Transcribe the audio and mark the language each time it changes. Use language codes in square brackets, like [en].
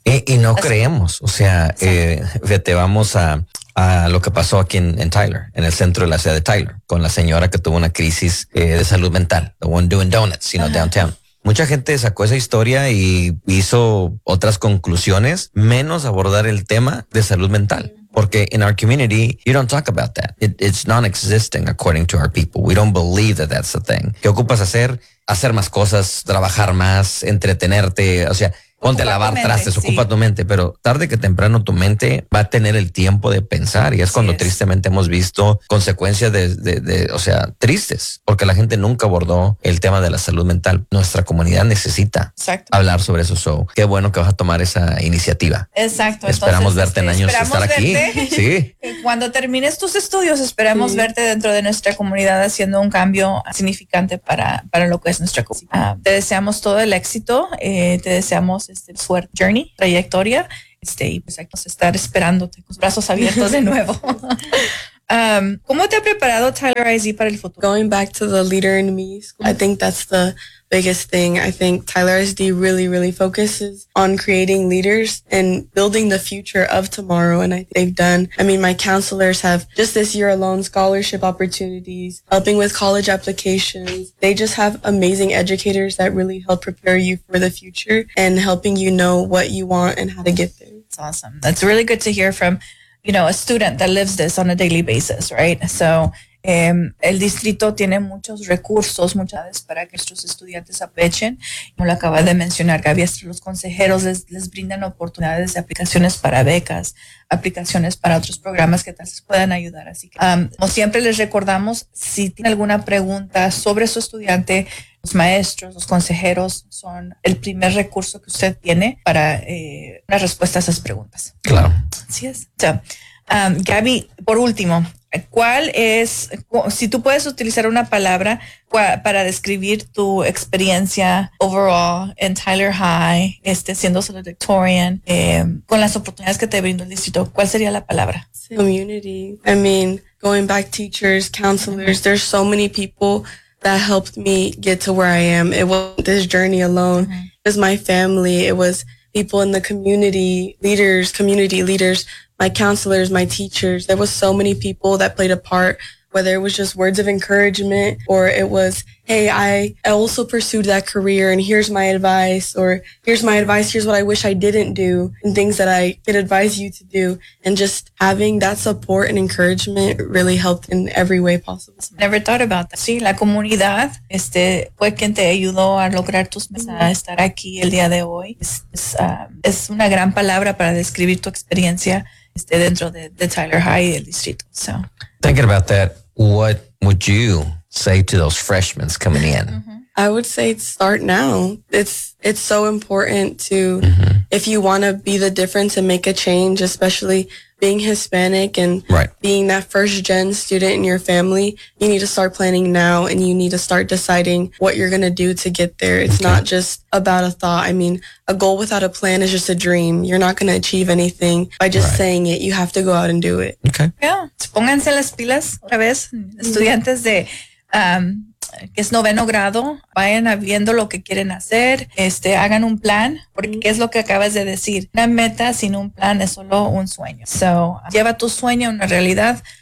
[es] Y no así. Creemos, o sea, fíjate, vamos a lo que pasó aquí en Tyler, en el centro de la ciudad de Tyler, con la señora que tuvo una crisis de salud mental, [en] the one doing donuts, you know, downtown. [es] Mucha gente sacó esa historia y hizo otras conclusiones, menos abordar el tema de salud mental. Porque [en] in our community, you don't talk about that. It's non-existing according to our people. We don't believe that that's a thing. [es] ¿Qué ocupas hacer? Hacer más cosas, trabajar más, entretenerte, o sea, ponte a lavar trastes, ocupa tu mente, pero tarde que temprano tu mente va a tener el tiempo de pensar y es cuando tristemente hemos visto consecuencias de o sea, tristes, porque la gente nunca abordó el tema de la salud mental. Nuestra comunidad necesita hablar sobre eso. So, qué bueno que vas a tomar esa iniciativa. Exacto. Esperamos verte en años, estar aquí. Sí. Cuando termines tus estudios, esperamos verte dentro de nuestra comunidad haciendo un cambio significante para lo que es nuestra comunidad. Te deseamos todo el éxito, te deseamos suerte, journey, trayectoria, y pues aquí nos estar esperándote con brazos abiertos de nuevo. ¿Cómo te ha preparado Tyler IZ para el futuro? [en] Going back to the leader in me school, I think that's the biggest thing. I think Tyler ISD really, really focuses on creating leaders and building the future of tomorrow. And I think they've done, I mean, my counselors have just this year alone scholarship opportunities, helping with college applications. They just have amazing educators that really help prepare you for the future and helping you know what you want and how to get there. That's awesome. That's really good to hear from, you know, a student that lives this on a daily basis, right? [es] So, el distrito tiene muchos recursos, muchas veces para que nuestros estudiantes aprovechen. Como lo acaba de mencionar Gaby, los consejeros les brindan oportunidades de aplicaciones para becas, aplicaciones para otros programas que tal vez puedan ayudar. Así que, como siempre les recordamos, si tienen alguna pregunta sobre su estudiante, los maestros, los consejeros son el primer recurso que usted tiene para una respuesta a esas preguntas. Claro. Así es. So, Gaby, por último, ¿cuál es, si tú puedes utilizar una palabra para describir tu experiencia overall en Tyler High, siendo salutatorian, con las oportunidades que te brindó el distrito, ¿cuál sería la palabra? [en] Community. I mean, going back, teachers, counselors, there's so many people that helped me get to where I am. It wasn't this journey alone. It was my family. It was people in the community, leaders, community leaders, my counselors, my teachers. There was so many people that played a part, whether it was just words of encouragement or it was, hey, I also pursued that career and here's my advice, or here's my advice, here's what I wish I didn't do and things that I could advise you to do. And just having that support and encouragement really helped in every way possible. Never thought about that. [es] Sí, la comunidad fue quien te ayudó a lograr tus metas, a estar aquí el día de hoy. Es una gran palabra para describir tu experiencia dentro de Tyler High y el distrito. [en] So, thinking about that, what would you say to those freshmen coming in? I would say start now. It's so important to, if you want to be the difference and make a change, especially being Hispanic and being that first gen student in your family, you need to start planning now and you need to start deciding what you're going to do to get there. It's not just about a thought. I mean, a goal without a plan is just a dream. You're not going to achieve anything by just saying it. You have to go out and do it. Okay. Yeah. [es] Pónganse las pilas otra vez, estudiantes de que es noveno grado, vayan viendo lo que quieren hacer, hagan un plan, porque ¿qué es lo que acabas de decir? Una meta sin un plan es solo un sueño. So, lleva tu sueño a una realidad.